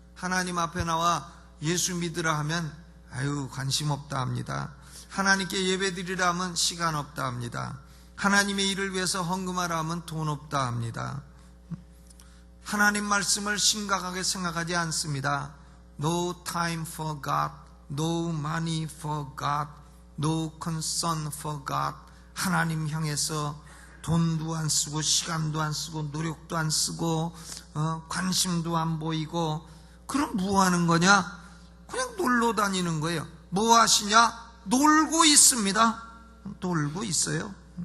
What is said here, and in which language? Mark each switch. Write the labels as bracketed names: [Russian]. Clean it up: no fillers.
[Korean] 하나님 앞에 나와 예수 믿으라 하면 아유 관심 없다 합니다. 하나님께 예배드리라 하면 시간 없다 합니다. 하나님의 일을 위해서 헌금하라 하면 돈 없다 합니다. 하나님 말씀을 심각하게 생각하지 않습니다. [English] No time for God, no money for God, no concern for God. [Korean] 하나님 향해서 돈도 안 쓰고 시간도 안 쓰고 노력도 안 쓰고 관심도 안 보이고, 그럼 뭐 하는 거냐? 그냥 놀러 다니는 거예요. 뭐 하시냐? 놀고 있습니다. 놀고 있어요.